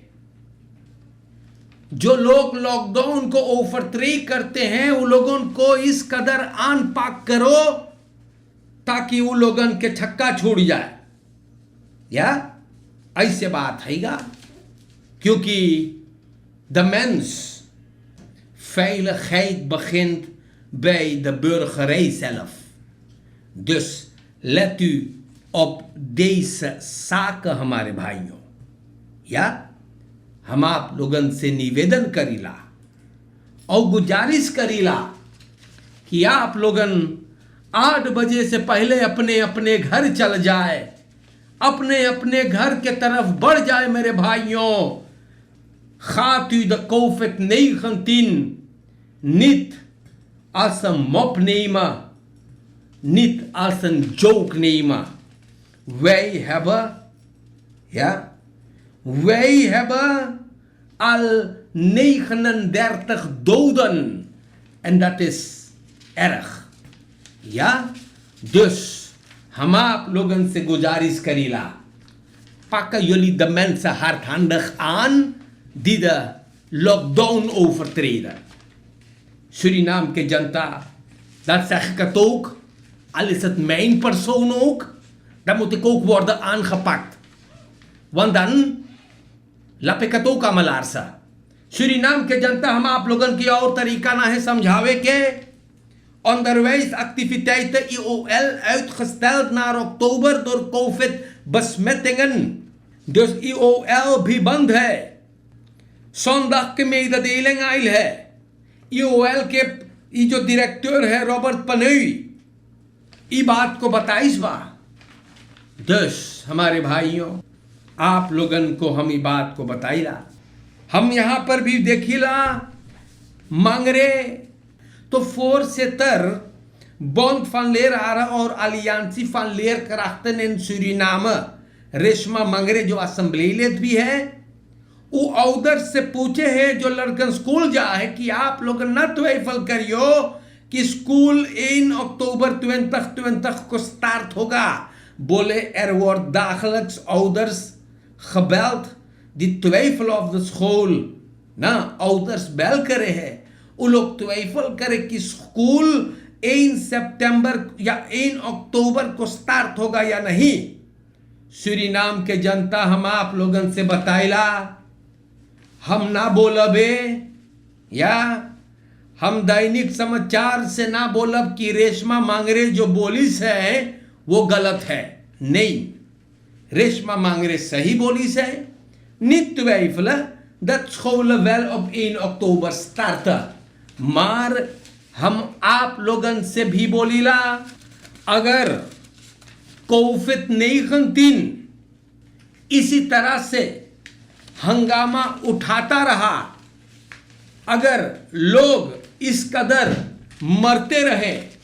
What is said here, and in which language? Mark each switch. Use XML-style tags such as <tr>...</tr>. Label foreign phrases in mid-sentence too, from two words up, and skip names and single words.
<hns>जो लोग लॉकडाउन को ओवरथ्रो करते हैं वो लोगों को इस कदर आन पाक करो ताकि वो लोगन के छक्का छूट जाए, या ऐसे बात हैगा।</hns> <nl>क्योंकि de mens veiligheid begint bij de burgerij zelf. Dus let u op deze zaken</nl> <hns>हमारे भाइयों। या हम आप लोगन से निवेदन करीला और गुजारिश करीला कि आप लोगन 8 बजे से पहले अपने अपने घर चल जाए, अपने अपने घर के तरफ बढ़ जाए मेरे भाइयों।</hns> <nl>Gaat u de COVID-19 niet als een mop nemen, niet als een joke nemen. Wij hebben al 39 doden en dat is erg. Ja, dus</nl> <hns>हम आप लोगन से गुजारिश करीला,</hns> <nl>pakken jullie de mensen hardhandig aan die de lockdown overtreden. Suriname</nl> <hns>के जनता,</hns> <nl>dat zeg ik het ook, al is het mijn persoon ook, dan moet ik ook worden aangepakt. Want dan lap ik het ook aan mijn laarsa.</nl> <hns>Suriname ke जनता, हम आप लोगन की और तरीका ना है समझावे के।</hns> <nl>Onderwijsactiviteiten IOL uitgesteld naar oktober door COVID-besmettingen.</nl> <hns>Dus IOL भी बंद है। zondag की mededeling आई है। IOL के ये जो डायरेक्टर है रॉबर्ट पनई, ये बात को बताइस बा। दस हमारे भाइयों, आप लोगन को हम ये बात को बताइला। हम यहाँ पर भी देखिला मांगरे तो voorzitter Bond van Leraren और Alliantie van Leerkrachten in Suriname, रेशमा मंगरे जो असेंबलीलेट भी है, वो ouders से पूछे है जो लड़कन स्कूल जा है कि आप लोग न twijfel करियो कि स्कूल 1 oktober 2020 को स्टार्ट होगा।</hns> <nl>बोले wordt dagelijks ouders gebeld die twijfelen of de school, ना ouders bel</nl> <hns>करे है। वो लोग त्वेफल करे कि स्कूल 1 सितंबर या 1 अक्टूबर को स्टार्ट होगा या नहीं। सूरीनाम के जनता हम आप लोगन से बताइला, हम ना बोलबे या हम दैनिक समाचार से ना बोलब कि रेशमा मांगरे जो बोलिस है वो गलत है। नहीं, रेशमा मांगरे सही बोलिस है।</hns> <nl>Niet twijfelen dat scholen wel op 1 oktober starten.</nl> <hns>Maar हम आप लोगन से भी बोलीला, अगर कोविड-19 इसी तरह से हंगामा उठाता रहा, अगर लोग इस कदर मरते रहे,</hns>